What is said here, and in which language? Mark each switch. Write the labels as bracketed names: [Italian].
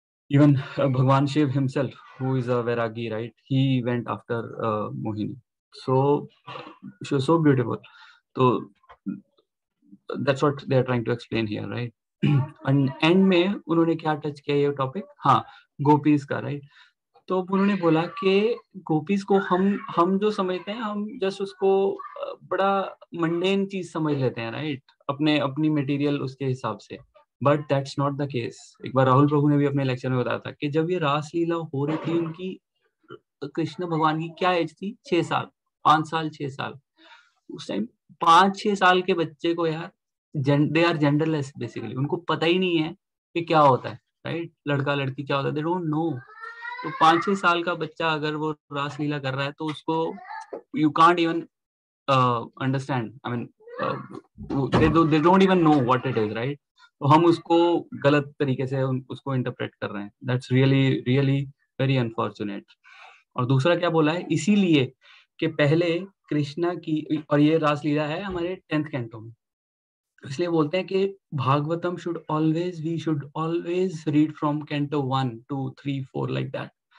[English] Even Bhagwan Shiv himself, who is a Vairagi, right? He went after Mohini. So she was so beautiful. So that's what they are trying to explain here, right? And end [Hindi] में उन्होंने क्या touch किया ये topic? हाँ, gopis का, right? तो उन्होंने बोला कि गोपीज को हम जो समझते हैं, हम जस्ट उसको बड़ा मंडेन चीज समझ लेते हैं, राइट? अपनी मटेरियल उसके हिसाब से. [English] But that's not the case. [Hindi] एक बार राहुल प्रभु ने भी अपने लेक्चर में बताया था कि जब ये रासलीला हो रही थी उनकी, कृष्ण भगवान की क्या एज थी? 6 साल, 5 साल, 6 साल. उस टाइम 5-6 साल के बच्चे को यार, [English] they are genderless basically, [Hindi] उनको पता ही नहीं है कि क्या होता है, राइट? लड़का लड़की क्या होता है, [English] They don't know. [Hindi] तो 5-6 साल का बच्चा अगर वो रासलीला कर रहा है तो उसको [English] You can't even understand. I mean they don't even know what it is, right? [Hindi] तो हम उसको गलत तरीके से उसको इंटरप्रेट कर रहे हैं. [English] That's really very unfortunate. [Hindi] और दूसरा क्या बोला है, इसीलिए कि पहले कृष्णा की, और ये रासलीला है हमारे 10th कैंटो में, इसलिए बोलते हैं कि Bhagavatam [English] we should always read from canto 1, 2, 3, 4 like that.